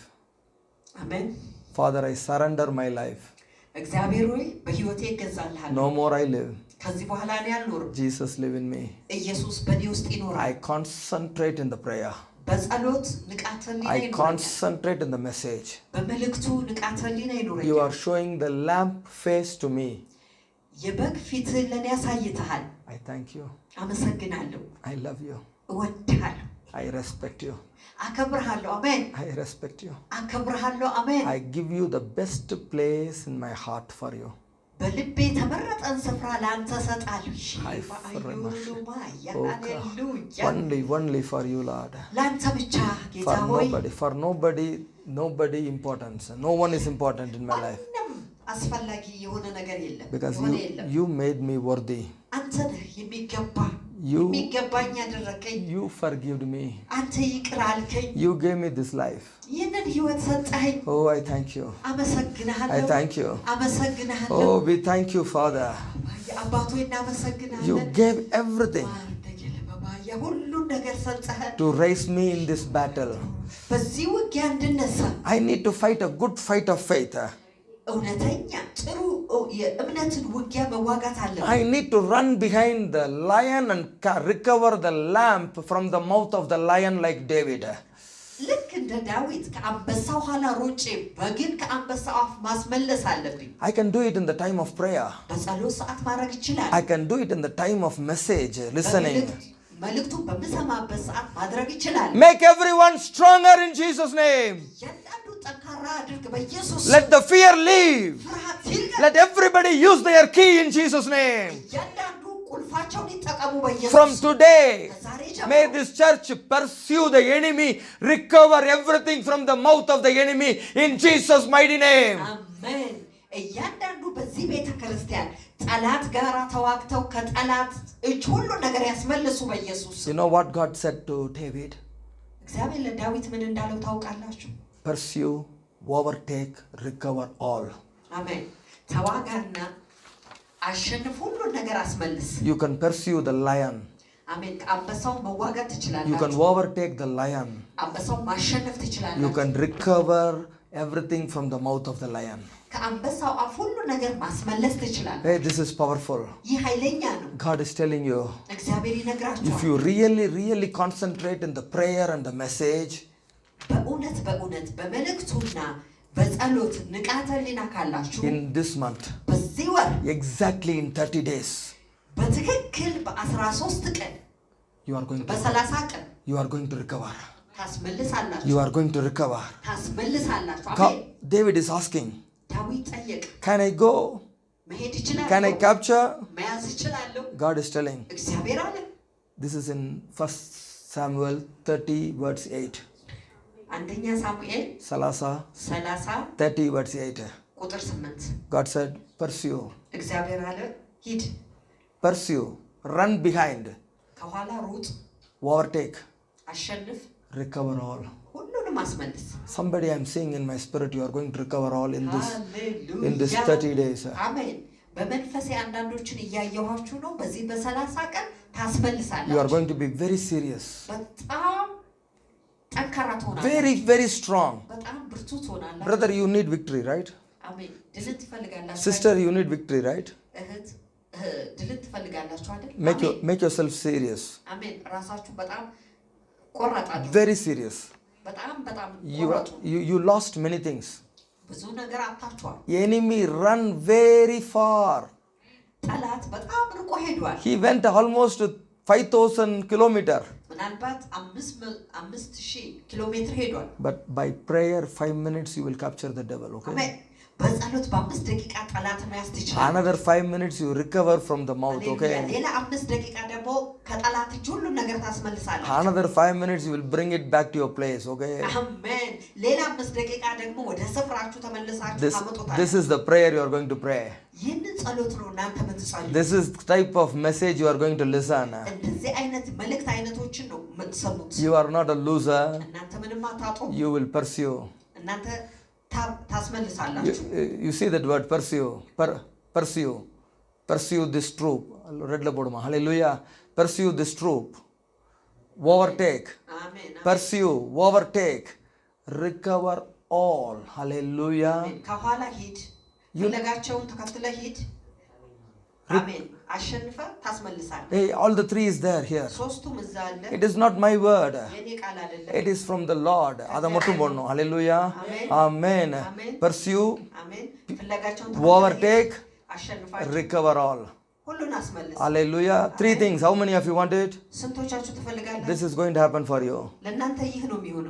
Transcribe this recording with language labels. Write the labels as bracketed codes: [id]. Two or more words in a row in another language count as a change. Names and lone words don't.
[am] አሜን። [en] Father, I surrender my life. [am] እግዚአብሔር ሆይ በሕይወቴ እገዛልሃለሁ። [en] No more I live. [am] ከዚህ በኋላ እኔ አልኖርም። [en] Jesus live in me. [am] ኢየሱስ በእኔ ውስጥ ይኖራል። [en] I concentrate in the prayer. [am] በጸሎት ንቃተ ህሊና [en] I [am] ይኖረኛል። [en] concentrate in the message. [am] በመልእክቱ ንቃተ ህሊና ይኖረኛል። [en] You are showing the lamp face to me. [am] የበግ ፊት ለኔ ያሳይተሃል። [en] I thank you. [am] አመሰግናለሁ። [en] I love you. [am] እወድሃለሁ። [en] I respect you. [am] አከብርሃለሁ። አሜን። [en] I respect you. [am] አከብርሃለሁ። አሜን። [en] I give you the best place in my heart for you. [am] በልቤ የተመረጠን ስፍራ ለአንተ እሰጣለሁ። [en] Only for you, Lord. [am] ለአንተ ብቻ ጌታ ሆይ። [en] For nobody importance. No one is important in my life. [am] አስፈላጊ የሆነ ነገር የለም። [en] Because you made me worthy. [am] አንተ ነህ የሚገባኝ ያደረከኝ። [en] You forgave me. [am] አንተ ይቅር አልከኝ። [en] You gave me this life. [am] ይህንን ህይወት ሰጠኸኝ። [en] Oh, I thank you. [am] አመሰግናለሁ። [en] I thank you. [am] አመሰግናለሁ። [en] Oh, we thank you, Father. [am] አባቶ እናመሰግናለን። [en] You gave everything [am] ሁሉን ነገር ሰጠኸን [en] to raise me in this battle. [am] በዚህ ውጊያ እንድነሳ [en] I need to fight a good fight of faith. [am] እውነተኛ ጥሩ የእምነትን ውጊያ መዋጋት አለብን። [en] I need to run behind the lion and recover the lamp from the mouth of the lion like David. [am] ልክ እንደ ዳዊት ከአንበሳው ኋላ ሮጬ በግን ከአንበሳው አፍ ማስመለስ አለብኝ። [en] I can do it in the time of prayer. [am] በጸሎት ሰዓት ማድረግ ይችላል። [en] I can do it in the time of message listening. [am] መልእክቱ በምሰማበት ሰዓት ማድረግ ይችላል። [en] Make everyone stronger in Jesus' name. Let the fear leave. Let everybody use their key in Jesus' name. From today, may this church pursue the enemy, recover everything from the mouth of the enemy in Jesus' mighty name. Amen. [am] እያንዳንዱ በዚህ ቤተ ክርስቲያን ጠላት ጋራ ተዋግተው ከጠላት እጅ ሁሉ ነገር ያስመልሱ በኢየሱስ። [en] You know what God said to David? [am] እግዚአብሔር ለዳዊት ምን እንዳለው ታውቃላችሁ? [en] Pursue, overtake, recover all. [am] አሜን። ተዋጋና አሸንፍ ሁሉ ነገር አስመልስ። [en] You can pursue the lion. [am] አሜን። አንበሳው መዋጋት ትችላላችሁ። [en] You can overtake the lion. [am] አንበሳው ማሸነፍ ትችላላችሁ። [en] You can recover everything from the mouth of the lion. [am] ከአንበሳው አፍ ሁሉ ነገር ማስመለስ ትችላላችሁ። [en] Hey, this is powerful. [am] ይህ ኃይለኛ ነው። [en] God is telling you. [am] እግዚአብሔር ይነግራችኋል። [en] If you really concentrate in the prayer and the message, [am] በእውነት በመልእክቱና በጸሎት ንቃተ ህሊና ካላችሁ [en] in this month, [am] በዚህ ወር [en] exactly in 30 days, [am] በትክክል በ13 ቀን [en] you are going to [am] በ30 ቀን [en] you are going to recover. [am] ታስመልሳላችሁ። [en] You are going to recover. [am] ታስመልሳላችሁ። አሜን። [en] David is asking, [am] ዳዊት ጠየቀ። [en] can I go? [am] መሄድ ይችላል? [en] Can I capture? [am] መያዝ ይችላል? [en] God is telling. [am] እግዚአብሔር አለ። [en] This is in 1 Samuel 30 verse 8. [am] አንደኛ ሳሙኤል 30 30 [en] 30 verse 8. [am] ቁጥር 8 [en] God said, pursue. [am] እግዚአብሔር አለ ሂድ [en] Pursue. Run behind. [am] ከኋላ ሩጥ [en] Overtake. [am] አሸንፍ [en] Recover all. [am] ሁሉንም አስመልስ [en] Somebody I'm seeing in my spirit, you are going to recover all in this 30 days. [am] አሜን በመንፈሴ አንዳንዶችን እያየኋችሁ ነው በዚህ በ30 ቀን ታስመልሳላችሁ [en] You are going to be very serious. [am] በጣም ጠንካራ ትሆናላችሁ [en] Very, very strong. [am] በጣም ብርቱ ትሆናላችሁ [en] Brother, you need victory, right? [am] አሜን ድል ትፈልጋላችሁ [en] Sister, you need victory, right? [am] እህት ድል ትፈልጋላችሁ አይደል [en] Make yourself serious. [am] አሜን ራሳችሁ በጣም ቆራጣችሁ [en] Very serious. [am] በጣም [en] You lost many things. [am] ብዙ ነገር አጣችኋል [en] The enemy run very far. [am] ጠላት በጣም ርቆ ሄዷል [en] He went almost 5,000 kilometers. [am] ምናልባት 5000 ኪሎ ሜትር ሄዷል [en] But by prayer 5 minutes you will capture the devil, okay? [am] አሜን በጸሎት በ5 ደቂቃ ጠላት መያዝ ትችላለህ [en] Another 5 minutes you recover from the mouth, okay? [am] ሌላ 5 ደቂቃ ደግሞ ከጠላት እጅ ሁሉ ነገር ታስመልሳለህ [en] Another 5 minutes you will bring it back to your place, okay? [am] አሜን ሌላ 5 ደቂቃ ደግሞ ወደ ስፍራችሁ ተመልሳችሁ ታመጡታላችሁ [en] This is the prayer you are going to pray. [am] ይህንን ጸሎት ነው እናንተ የምትጸልዩት [en] This is the type of message you are going to listen. [am] እንደዚህ አይነት መልእክት አይነቶችን ነው የምትሰሙት [en] You are not a loser. [am] እናንተ ምንም አታጡም [en] You will pursue. [am] እናንተ ታስመልሳላችሁ [en] You see that word pursue. Pursue this troop. Red labodma. Hallelujah. Pursue this troop. Overtake. [am] አሜን [en] Pursue. Overtake. Recover all. Hallelujah. [am] ከኋላ ሂድ ፈለጋቸውን ተከትለ ሂድ አሜን አሸንፈ ታስመልሳለህ [en] Hey, all the three is there here. [am] ሶስቱም እዛ አለ [en] It is not my word. [am] የኔ ቃል አይደለም [en] It is from the Lord. Adamattum bonno. Hallelujah. Amen. Pursue. [am] አሜን ፈለጋቸውን [en] Overtake. [am] አሸንፋችሁ [en] Recover all. [am] ሁሉን አስመልስ [en] Hallelujah. 3 things. How many of you want it? [am] ስንቶቻችሁ ትፈልጋላችሁ [en] This is going to happen for you. [am] ለእናንተ ይህ ነው የሚሆነው